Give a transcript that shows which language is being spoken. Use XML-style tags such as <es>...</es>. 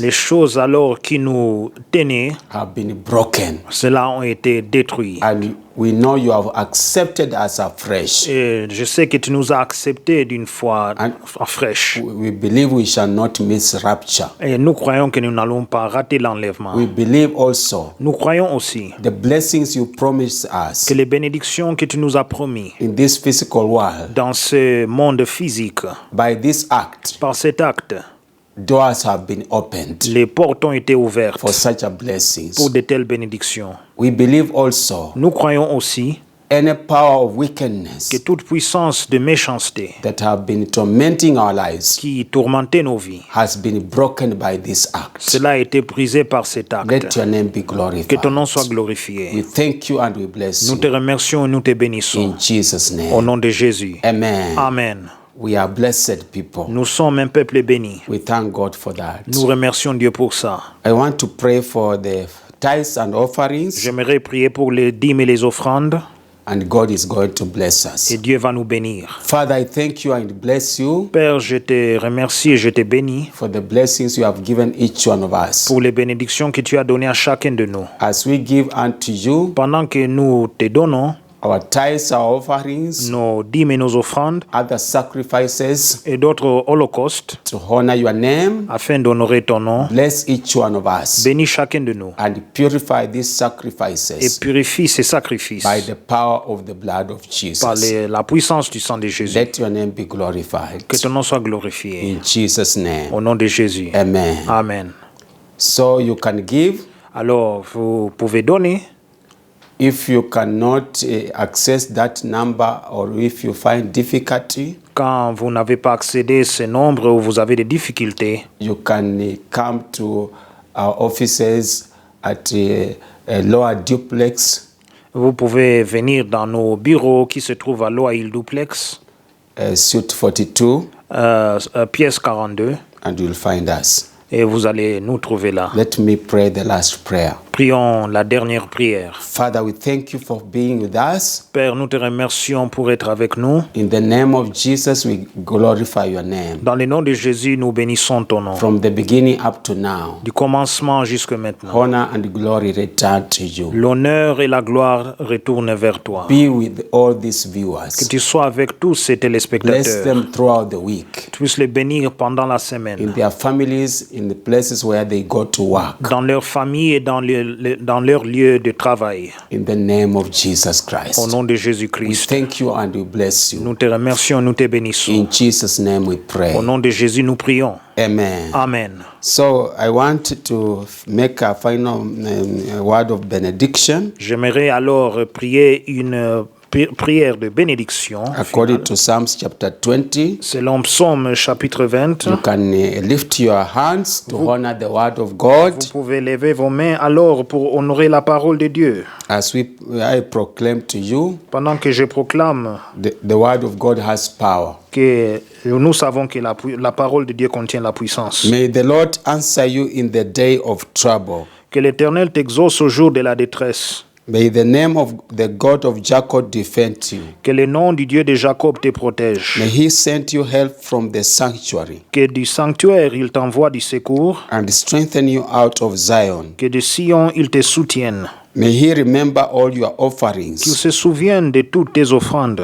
<fr>Les choses alors qui nous tenaient,</fr> <en>have been broken.</en> <fr>cela ont été détruits.</fr> <en>And we know you have accepted us afresh.</en> <fr>Et je sais que tu nous as acceptés d'une fois fraîche.</fr> <en>We believe we shall not miss rapture.</en> <fr>Et nous croyons que nous n'allons pas rater l'enlèvement.</fr> <en>We believe also</en> <fr>Nous croyons aussi</fr> <en>the blessings you promised us</en> <fr>que les bénédictions que tu nous as promis</fr> <en>in this physical world.</en> <fr>dans ce monde physique,</fr> <en>By this act,</en> <fr>par cet acte,</fr> <en>doors have been opened</en> <fr>les portes ont été ouvertes</fr> <en>for such a blessings.</en> <fr>pour de telles bénédictions.</fr> <en>We believe also</en> <fr>Nous croyons aussi</fr> <en>any power of wickedness</en> <fr>que toute puissance de méchanceté</fr> <en>that have been tormenting our lives</en> <fr>qui tourmentait nos vies,</fr> <en>has been broken by this act.</en> <fr>cela a été brisé par cet</fr> <en>Let</en> <fr>acte.</fr> <en>your name be</en> <fr>Que ton</fr> <en>glorified.</en> <fr>nom soit glorifié.</fr> <en>We thank you and we bless</en> <fr>Nous te</fr> <en>you</en> <fr>remercions et nous te bénissons.</fr> <en>in Jesus'</en> <fr>Au</fr> <en>name.</en> <fr>nom de Jésus.</fr> <en>Amen.</en> <fr>Amen.</fr> <en>We are blessed people.</en> <fr>Nous sommes un peuple béni.</fr> <en>We thank God for that.</en> <fr>Nous remercions Dieu pour ça.</fr> <en>I want to pray for the tithes and offerings,</en> <fr>J'aimerais prier pour les dîmes et les offrandes</fr> <en>and God is going to bless us.</en> <fr>et Dieu va nous bénir.</fr> <en>Father, I thank you and bless you</en> <fr>Père, je te remercie et je te bénis</fr> <en>for the blessings you have given each one of us.</en> <fr>pour les bénédictions que tu as données à chacun de nous.</fr> <en>As we give unto you</en> <fr>Pendant que nous te donnons</fr> <en>our tithes, our offerings,</en> <fr>nos dîmes et nos offrandes</fr> <en>other sacrifices</en> <fr>et d'autres holocaustes</fr> <en>to honor your name,</en> <fr>afin d'honorer ton nom,</fr> <en>bless each one of us</en> <fr>bénis chacun de nous</fr> <en>and purify these</en> <fr>et</fr> <en>sacrifices</en> <fr>purifie ces sacrifices</fr> <en>by the power of the blood of</en> <fr>par</fr> <en>Jesus.</en> <fr>la puissance du sang de Jésus.</fr> <en>Let your name be glorified.</en> <fr>Que ton nom soit glorifié.</fr> <en>In Jesus' name.</en> <fr>Au nom de Jésus.</fr> <en>Amen.</en> <fr>Amen.</fr> <en>So you can give.</en> <fr>Alors, vous pouvez donner.</fr> <en>If you cannot access that number, or if you find difficulty,</en> <fr>Quand vous n'avez pas accédé à ce nombre ou vous avez des difficultés,</fr> <en>you can come to our offices at Lower Duplex,</en> <fr>vous pouvez venir dans nos bureaux qui se trouvent à Loa Hill Duplex,</fr> <en>Suite 42,</en> <fr>pièce 42,</fr> <en>and you'll find us.</en> <fr>et vous allez nous trouver là.</fr> <en>Let me pray the last prayer.</en> <fr>Prions la dernière prière.</fr> <en>Father, we thank you for being with us.</en> <fr>Père, nous te remercions pour être avec nous.</fr> <en>In the name of Jesus, we glorify your name.</en> <fr>Dans le nom de Jésus, nous bénissons ton nom.</fr> <en>From the beginning up to now,</en> <fr>Du commencement jusqu'à maintenant.</fr> <en>honor and glory return to you.</en> <fr>L'honneur et la gloire retournent vers toi.</fr> <en>Be with all these</en> <fr>Que</fr> <en>viewers.</en> <fr>tu sois avec tous ces</fr> <en>Bless</en> <fr>téléspectateurs.</fr> <en>them throughout the week,</en> <fr>Tu puisses les bénir pendant la</fr> <en>in</en> <fr>semaine.</fr> <en>their families, in the places where they go to work.</en> <fr>Dans leur famille et dans leur lieu de travail.</fr> <en>In the name of Jesus</en> <fr>Au</fr> <en>Christ.</en> <fr>nom de</fr> <en>We</en> <fr>Jésus-Christ.</fr> <en>thank you and we bless you.</en> <fr>Nous te remercions, nous te bénissons.</fr> <en>In Jesus' name we pray.</en> <fr>Au nom de Jésus, nous prions.</fr> <en>Amen.</en> <fr>Amen.</fr> <en>So I want to make a final word of benediction.</en> <fr>J'aimerais alors prier une prière de bénédiction.</fr> <en>According to Psalms chapter 20,</en> <fr>Selon Psaume chapitre 20,</fr> <en>you can lift your hands to honor the word of God.</en> <fr>vous pouvez lever vos mains alors pour honorer la parole de Dieu.</fr> <en>As I proclaim to you,</en> <fr>Pendant que je proclame</fr> <en>the word of God has power.</en> <fr>que nous savons que la parole de Dieu contient la puissance.</fr> <en>May the Lord answer you in the day of trouble.</en> <fr>Que l'Éternel t'exauce au jour de la détresse.</fr> <en>May the name of the God of Jacob defend you.</en> <fr>Que le nom du Dieu de Jacob te protège.</fr> <en>May he send you help from the sanctuary</en> <fr>Que du sanctuaire, il t'envoie du secours.</fr> <en>and strengthen you out of Zion.</en> <fr>Que de Sion, il te soutienne.</fr> <en>May he remember all your</en> <fr>Qu'il</fr> <en>offerings</en> <fr>se souvienne de toutes tes offrandes</fr>